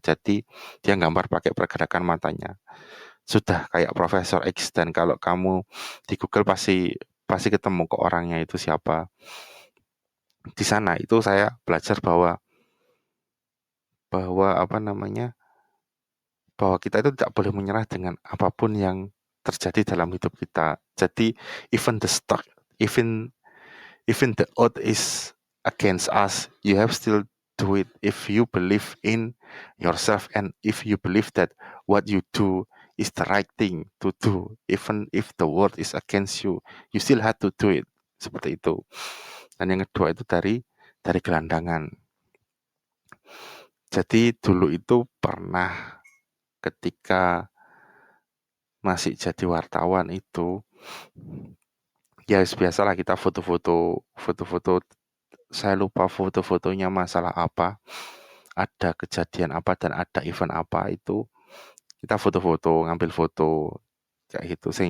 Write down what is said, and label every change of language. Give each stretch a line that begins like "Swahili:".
Indonesian: Jadi dia gambar pakai pergerakan matanya. Sudah kayak Profesor X, dan kalau kamu di Google pasti pasti ketemu ke orangnya itu siapa. Di sana itu saya belajar bahwa bahwa apa namanya bahwa kita itu tidak boleh menyerah dengan apapun yang terjadi dalam hidup kita. Jadi
English: even the stock, even even the odds is against us, you have still do it if you believe in yourself, and if you believe that what you do is the right thing to do, even if the world is against you, you still have to do it.
Indonesian: Seperti itu. Dan yang kedua itu dari gelandangan. Jadi dulu itu pernah ketika masih jadi wartawan itu, ya biasalah kita foto-foto, saya lupa foto-fotonya masalah apa, ada kejadian apa dan ada event apa, itu kita foto-foto, ngambil foto kayak gitu.